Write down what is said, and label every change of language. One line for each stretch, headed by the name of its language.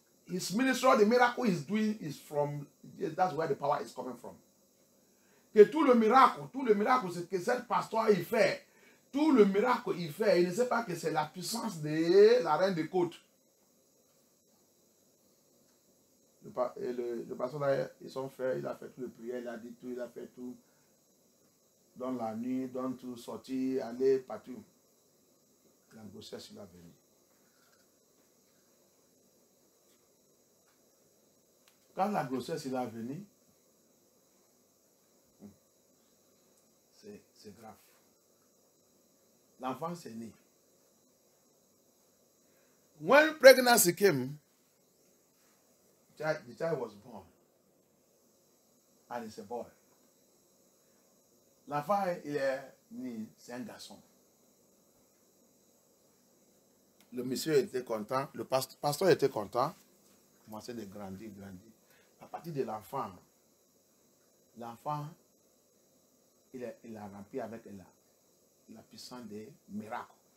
English: His ministry, the miracle he's doing is from, that's where the power is coming from.
French: Que tout le miracle, c'est que cette pasteur il fait. Tout le miracle il fait, il ne sait pas que c'est la puissance de la reine des côtes. Le pasteur là, ils sont faits, il a fait tout le prière, il a dit tout, il a fait tout. Dans la nuit, dans tout, sortir, aller partout. La grossesse, il a venu. Quand la grossesse, il a venu, c'est grave. L'enfant s'est né.
English: When pregnancy came, the child was born. And it's a boy.
French: L'enfant, il est né, c'est un garçon. Le monsieur était content, le pasteur était content. Il commençait de grandir. À partir de l'enfant, il a rempli avec la puissance des miracles.